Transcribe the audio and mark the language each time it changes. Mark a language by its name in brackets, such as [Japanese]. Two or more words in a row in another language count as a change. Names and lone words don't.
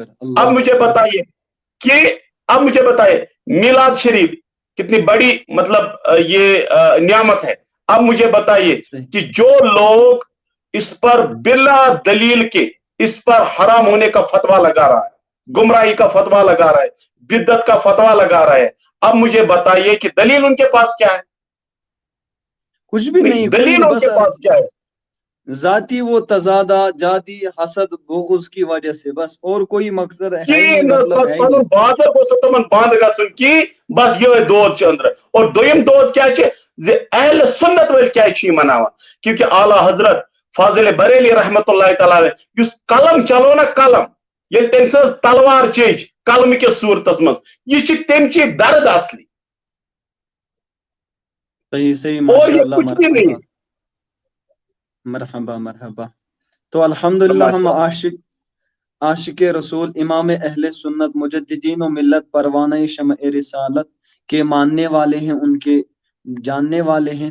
[Urdu] اب مجھے بتائیے میلاد شریف کتنی بڑی مطلب یہ نعمت ہے اب مجھے بتائیے کہ جو لوگ اس پر بلا دلیل کے اس پر حرام ہونے کا فتویٰ لگا رہا ہے گمراہی کا فتویٰ لگا رہا ہے بدعت کا فتویٰ لگا رہا ہے اب مجھے بتائیے کہ دلیل ان کے پاس کیا ہے کچھ بھی نہیں دلیل ان کے پاس کیا ہے ذاتی وہ تضادہ جاتی حسد بغض کی وجہ سے بس اور کوئی مقصد ہے [Kashmiri] بس پنن بازر گوس تمن بند گژھن کی بس یہ دود چھ اندر اور دویم دود کیا چھ ز اہل سنت ول کیا چھ مناوان کیونکہ اعلی حضرت فاضل بریلی [Arabic] رحمت اللہ تعالی [Kashmiri] اس قلم چلو نا قلم یل تم سز تلوار چیج کلمہ کس صورتس مز یہ تمچی درد اصلی [Urdu] صحیح صحیح اور [Arabic] ماشاء [Urdu] یہ [Arabic] اللہ [Urdu] کچھ بھی نہیں ہے. مرحبا مرحبا. تو الحمدللہ ہم عاشق رسول امام اہل سنت مجددین و ملت پروانہ شمع رسالت کے ماننے والے ہیں، ان کے جاننے والے ہیں.